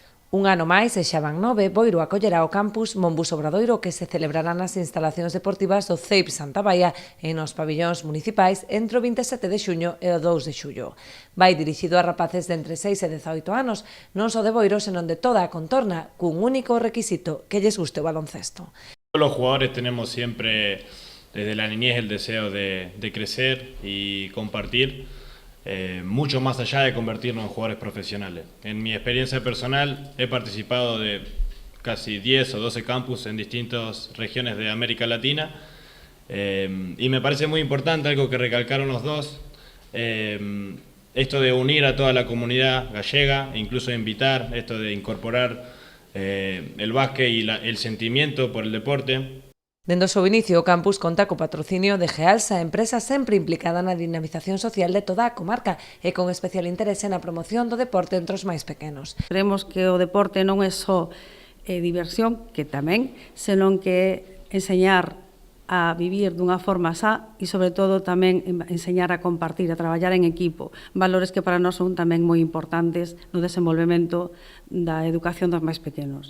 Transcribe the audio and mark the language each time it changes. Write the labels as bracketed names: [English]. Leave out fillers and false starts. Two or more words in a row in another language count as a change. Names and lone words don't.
[Galician] Un ano máis, e xa van 9, Boiro acollerá o campus Monbus Obradoiro que se celebrará nas instalacións deportivas do CEIP Santa Baia e nos pabillóns municipais entre o 27 de xuño e o 2 de xullo. Vai dirixido a rapaces de entre 6 e 18 anos, non só de Boiro, senón de toda a contorna, cun único requisito, que lles guste o baloncesto. [Spanish] Los jugadores tenemos siempre desde la niñez el deseo de crecer y compartir. Mucho más allá de convertirnos en jugadores profesionales. En mi experiencia personal he participado de casi 10 o 12 campus en distintas regiones de América Latina y me parece muy importante algo que recalcaron los dos, esto de unir a toda la comunidad gallega, incluso invitar, esto de incorporar el básquet y el sentimiento por el deporte. [Galician] Dende o seu inicio, o campus conta co patrocinio de Gealsa, empresa sempre implicada na dinamización social de toda a comarca e con especial interese na promoción do deporte entre os máis pequenos. Queremos que o deporte non é só diversión, que tamén, senón que enseñar a vivir dunha forma sá e, sobre todo, tamén enseñar a compartir, a traballar en equipo, valores que para nós son tamén moi importantes no desenvolvemento da educación dos máis pequenos.